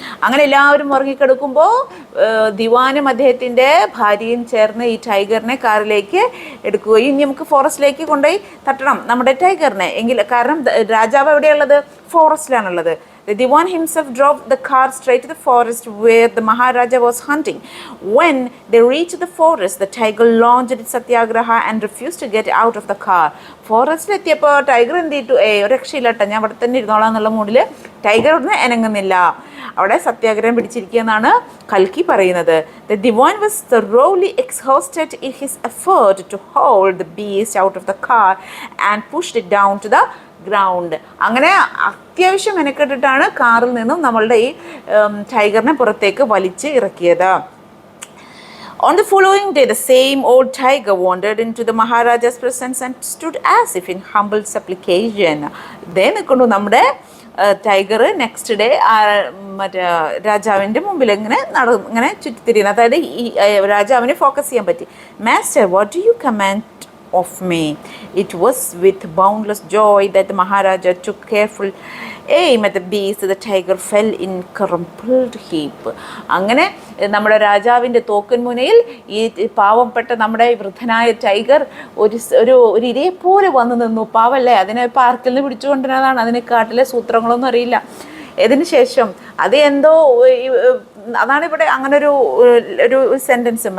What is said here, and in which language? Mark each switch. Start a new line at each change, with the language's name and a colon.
Malayalam: അങ്ങനെ എല്ലാവരും ഉറങ്ങിക്കിടക്കുമ്പോൾ ദിവാനും അദ്ദേഹത്തിൻ്റെ ഭാര്യയും ചേർന്ന് ഈ ടൈഗറിനെ കാറിലേക്ക് എടുക്കുകയും, ഇനി നമുക്ക് ഫോറസ്റ്റിലേക്ക് കൊണ്ടുപോയി തട്ടണം നമ്മുടെ ടൈഗറിനെ എങ്കിൽ, കാരണം രാജാവ് എവിടെയുള്ളത്? ഫോറസ്റ്റിലാണുള്ളത്.
English: The Dewan himself drove the car straight to the forest where the Maharaja was hunting. When they reached the forest, the tiger launched its satyagraha and refused to get out of the car.
Malayalam: ഫോറസ്റ്റിലെത്തിയപ്പോൾ tiger എന്ത് ചെയ്തു? രക്ഷയില്ലട്ട, ഞാൻ അവിടെ തന്നെ ഇരുന്നോളാം എന്നുള്ള മൂഡിൽ tiger ഒന്നും അനങ്ങുന്നില്ല, അവിടെ സത്യാഗ്രഹം പിടിച്ചിരിക്കുകയെന്നാണ് കൽക്കി പറയുന്നത്.
English: The Dewan was thoroughly exhausted in his effort to hold the beast out of the car and pushed it down to the ground.
Malayalam: അങ്ങനെ അത്യാവശ്യം മെനക്കെട്ടിട്ടാണ് കാറിൽ നിന്നും നമ്മളുടെ ഈ ടൈഗറിനെ പുറത്തേക്ക് വലിച്ച് ഇറക്കിയത്.
English: On the following day, the same old tiger wandered into the Maharaja's presence and stood as if in humble supplication.
Malayalam: ദേ നിൽക്കുന്നു നമ്മുടെ ടൈഗർ നെക്സ്റ്റ് ഡേ മറ്റേ രാജാവിൻ്റെ മുമ്പിൽ ഇങ്ങനെ ചുറ്റിത്തിരിയുന്നത്. അതായത് ഈ രാജാവിനെ ഫോക്കസ് ചെയ്യാൻ പറ്റി.
English: Master, what do you command of me? It was with boundless joy that the Maharaja took careful aim at the beast. The tiger fell in crumpled heap.
Malayalam: അങ്ങനെ നമ്മുടെ രാജാവിൻ്റെ തോക്കൻ മുനയിൽ ഈ പാവപ്പെട്ട നമ്മുടെ വൃദ്ധനായ ടൈഗർ ഒരു ഇരയെ പോലെ വന്നു നിന്നു. പാവല്ലേ, അതിനെ പാർക്കിൽ നിന്ന് പിടിച്ചുകൊണ്ടിരുന്നതാണ്. അതിന് കാട്ടിലെ സൂത്രങ്ങളൊന്നും അറിയില്ല. ഇതിന് ശേഷം അത് എന്തോ അതാണ് ഇവിടെ അങ്ങനെ ഒരു സെൻറ്റൻസ്.